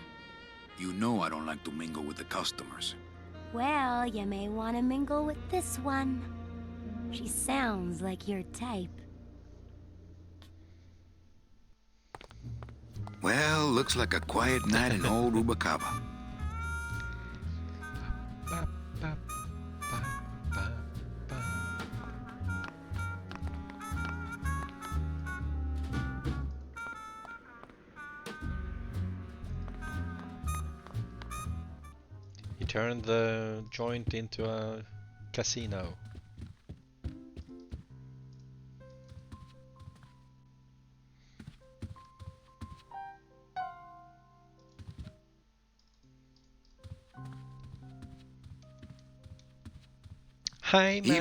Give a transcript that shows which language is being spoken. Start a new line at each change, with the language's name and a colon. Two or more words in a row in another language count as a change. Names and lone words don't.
English: You know I don't like to mingle with the customers. Well, you may want to mingle with this one. She sounds like your type. Well, looks like a quiet night in old Ubacaba. Ba, ba, ba, ba, ba. He turned the joint into a casino. Hi, Manny.